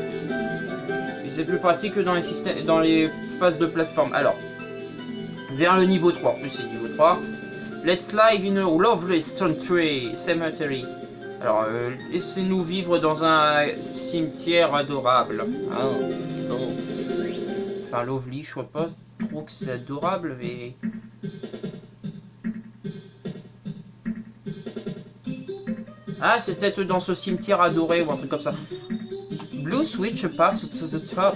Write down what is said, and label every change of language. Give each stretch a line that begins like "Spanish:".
French: Et c'est plus pratique que dans les systèmes, dans les phases de plateforme. Alors, vers le niveau 3, en plus c'est niveau 3.
English: Let's live in a lovely cemetery.
French: Alors, laissez-nous vivre dans un cimetière adorable. Ah, bon. Enfin, lovely, je vois pas trop que c'est adorable, mais... Ah, c'est peut-être dans ce cimetière adoré ou un truc comme ça.
English: Blue switch path to the top.